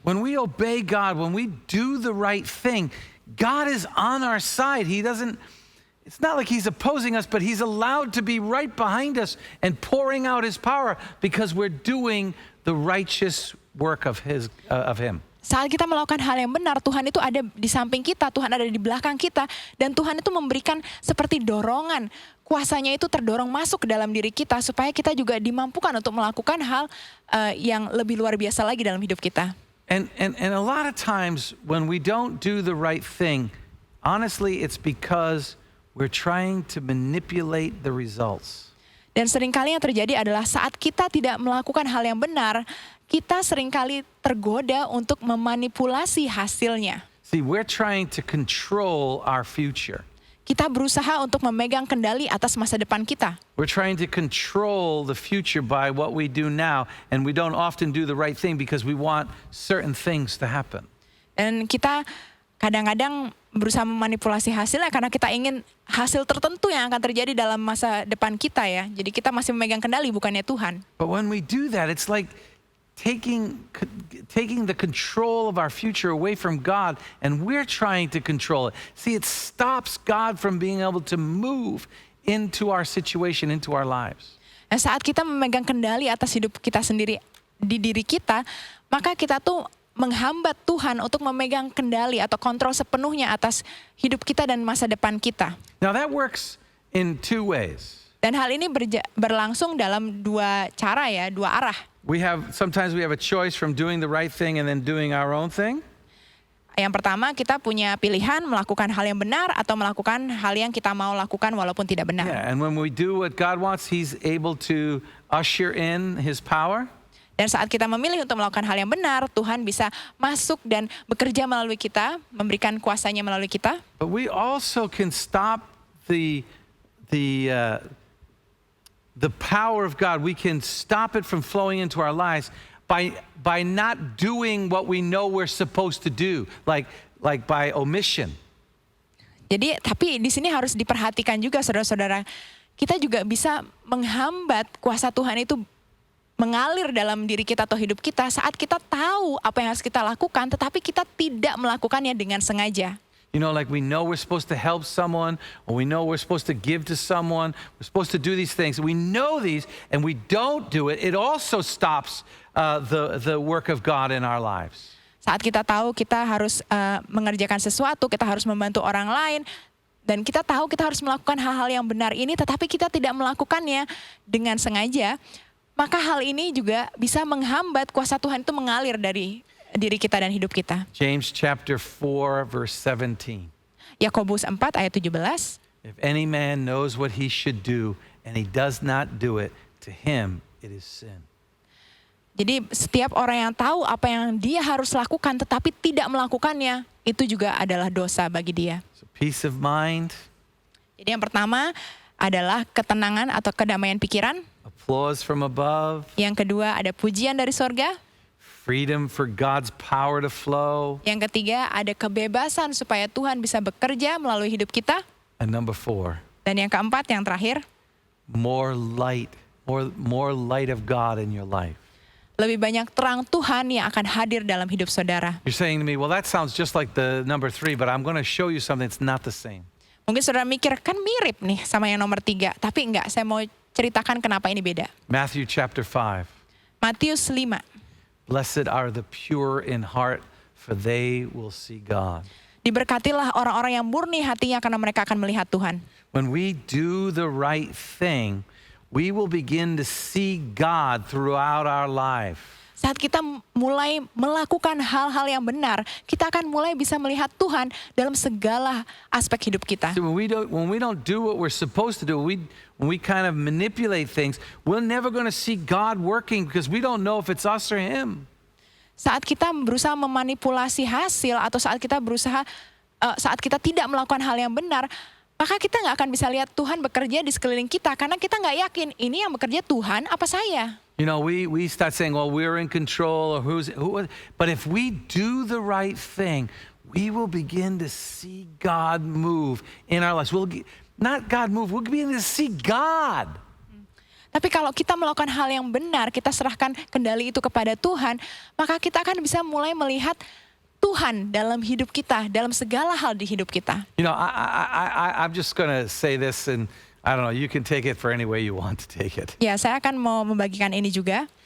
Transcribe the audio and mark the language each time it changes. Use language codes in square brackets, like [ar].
[en] When we obey God, when we do the right thing, God is on our side. It's not like he's opposing us, but he's allowed to be right behind us and pouring out his power because we're doing the righteous work of him. [id] Saat kita melakukan hal yang benar, Tuhan itu ada di samping kita, Tuhan ada di belakang kita, dan Tuhan itu memberikan seperti dorongan. Kuasanya itu terdorong masuk ke dalam diri kita supaya kita juga dimampukan untuk melakukan hal yang lebih luar biasa lagi dalam hidup kita. [en] And a lot of times when we don't do the right thing, honestly, it's because we're trying to manipulate the results. [id] Dan seringkali yang terjadi adalah saat kita tidak melakukan hal yang benar, kita seringkali tergoda untuk memanipulasi hasilnya. [en] See, we're trying to control our future. [id] Kita berusaha untuk memegang kendali atas masa depan kita. [en] We're trying to control the future by what we do now, and we don't often do the right thing because we want certain things to happen. [id] Dan kita kadang-kadang berusaha memanipulasi hasilnya karena kita ingin hasil tertentu yang akan terjadi dalam masa depan kita ya. Jadi kita masih memegang kendali bukannya Tuhan. [en] But when we do that, it's like taking the control of our future away from God, and we're trying to control it. See, it stops God from being able to move into our situation, into our lives. [id] Nah, saat kita memegang kendali atas hidup kita sendiri di diri kita, maka kita tuh menghambat Tuhan untuk memegang kendali atau kontrol sepenuhnya atas hidup kita dan masa depan kita. [en] Now that works in two ways. [id] Dan hal ini berlangsung dalam dua cara ya, dua arah. [en] Sometimes we have a choice from doing the right thing and then doing our own thing. [id] Yang pertama, kita punya pilihan melakukan hal yang benar atau melakukan hal yang kita mau lakukan walaupun tidak benar. [en] Yeah, and when we do what God wants, he's able to usher in his power. [id] Dan saat kita memilih untuk melakukan hal yang benar, Tuhan bisa masuk dan bekerja melalui kita, memberikan kuasanya melalui kita. [en] But we also can stop the power of God. We can stop it from flowing into our lives by not doing what we know we're supposed to do, like by omission. [id] Jadi, tapi di sini harus diperhatikan juga saudara-saudara, kita juga bisa menghambat kuasa Tuhan itu mengalir dalam diri kita atau hidup kita saat kita tahu apa yang harus kita lakukan, tetapi kita tidak melakukannya dengan sengaja. [en] You know, like we know we're supposed to help someone, or we know we're supposed to give to someone, we're supposed to do these things. We know these and we don't do it. It also stops the work of God in our lives. [id] Saat kita tahu kita harus mengerjakan sesuatu, kita harus membantu orang lain, dan kita tahu kita harus melakukan hal-hal yang benar ini, tetapi kita tidak melakukannya dengan sengaja, maka hal ini juga bisa menghambat kuasa Tuhan itu mengalir dari diri kita dan hidup kita. [en] James chapter 4 verse 17. [id] Yakobus 4 ayat 17. [en] If any man knows what he should do and he does not do it, to him it is sin. [id] Jadi setiap orang yang tahu apa yang dia harus lakukan tetapi tidak melakukannya, itu juga adalah dosa bagi dia. [en] So peace of mind, [id] Jadi yang pertama adalah ketenangan atau kedamaian pikiran. [en] applause from above, [id] Yang kedua ada pujian dari sorga. [en] freedom for God's power to flow, [id] Yang ketiga ada kebebasan supaya Tuhan bisa bekerja melalui hidup kita. [en] and number 4, [id] Dan yang keempat, yang terakhir, [en] more light of God in your life. [id] lebih banyak terang Tuhan yang akan hadir dalam hidup saudara. [en] You're saying to me, well, that sounds just like the number 3, but I'm going to show you something that's not the same. [id] Mungkin saudara mikir, kan mirip nih sama yang nomor 3. Tapi enggak, saya mau ceritakan kenapa ini beda. [en] Matthew chapter 5. [id] Matius 5. [en] Blessed are the pure in heart, for they will see God. [id] Diberkatilah orang-orang yang murni hatinya karena mereka akan melihat Tuhan. [en] When we do the right thing, we will begin to see God throughout our life. [id] Saat kita mulai melakukan hal-hal yang benar, kita akan mulai bisa melihat Tuhan dalam segala aspek hidup kita. [en] See, when we don't do what we're supposed to do, when we kind of manipulate things, we're never going to see God working because we don't know if it's us or Him. [id] Saat kita berusaha memanipulasi hasil atau saat kita tidak melakukan hal yang benar, maka kita nggak akan bisa lihat Tuhan bekerja di sekeliling kita karena kita nggak yakin ini yang bekerja Tuhan apa saya. [en] You know, we start saying, well, we're in control, or who. But if we do the right thing, we will begin to see God move in our lives. Not God move, we'll begin to see God. [id] Tapi kalau kita melakukan hal yang benar, kita serahkan kendali itu kepada Tuhan, maka kita akan bisa mulai melihat Tuhan dalam hidup kita, dalam segala hal di hidup kita. [en] You know, I'm just going to say this, and I don't know, you can take it for any way you want to take it. [id] Ya, saya akan mau membagikan ini juga.